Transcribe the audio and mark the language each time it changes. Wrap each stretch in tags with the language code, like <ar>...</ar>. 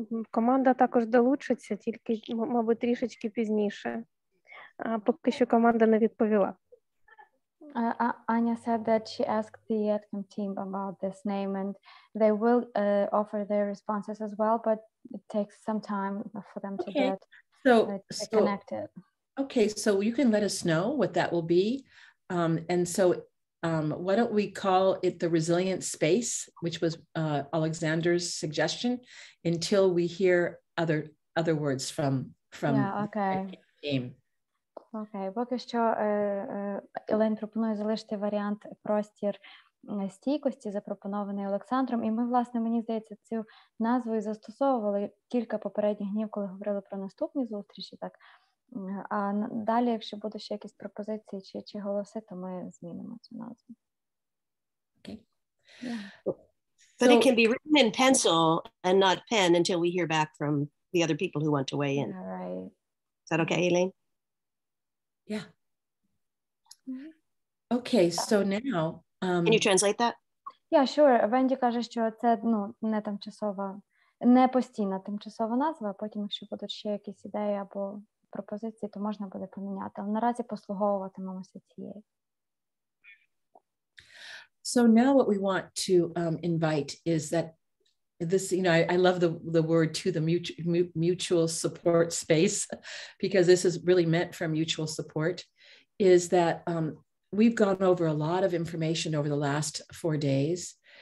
<uk>Команда також долучиться, тільки, мабуть, трішечки пізніше. Поки що команда не відповіла.</uk> <en>Anya said that she asked the EdCam team about this name, and they will offer their responses as well, but it takes some time for them to get connected. Okay, so you can let us know what that will be. And so why don't we call it the Resilient Space, which was Alexander's suggestion, until we hear other words from the team.</en> <uk>Окей, поки що Елейн пропонує залишити варіант простір стійкості, запропонований Олександром. І ми, власне, мені здається, цю назву і застосовували кілька попередніх днів, коли говорили про наступні зустрічі. Так. А далі, якщо будуть ще якісь пропозиції чи голоси, то ми змінимо цю назву.</uk> <en>Okay. Yeah. But it can be written in pencil and not pen until we hear back from the other people who want to weigh in. Yeah, right. Is that okay, Elaine? Yeah. Okay, so now... Can you translate that? Yeah, sure.</en> <uk>Венді каже, що це не тимчасова, не постійна тимчасова назва, а потім, якщо будуть ще якісь ідеї або пропозиції, то можна буде поміняти. Але наразі послуговуватимемося цією.</uk> <en>So now what we want to invite is that this, I love the word to the mutual support space, because this is really meant for mutual support, is that we've gone over a lot of information over the last 4 days.</en>